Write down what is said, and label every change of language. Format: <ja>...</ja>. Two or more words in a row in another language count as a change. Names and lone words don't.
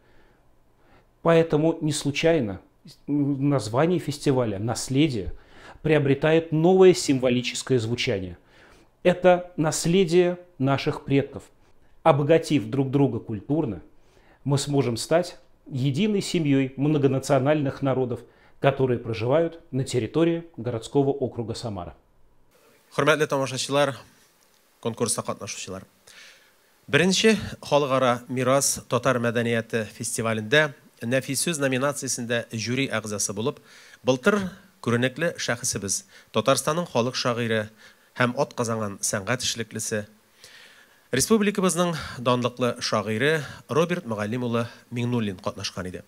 <ru>Поэтому не случайно название фестиваля «Наследие» приобретает новое символическое звучание. Это наследие наших предков. Обогатив друг друга культурно, мы сможем стать единой семьей многонациональных народов, которые проживают на территории городского округа Самара.</ru> <tt>Hürmetli тамашачылар, конкурста катнашучылар. Беренче халыкара мирас татар мәдәнияте фестивалендә нәфис сүз номинациясендә жюри әгъзасы булып, былтыр күренекле шәхесебез, Татарстанның халык шагыйре һәм ат казанган сәнгать эшлеклесе, республикабызның данлыклы шагыйре Роберт Мөгаллим улы Миңнуллин катнашкан иде.</tt>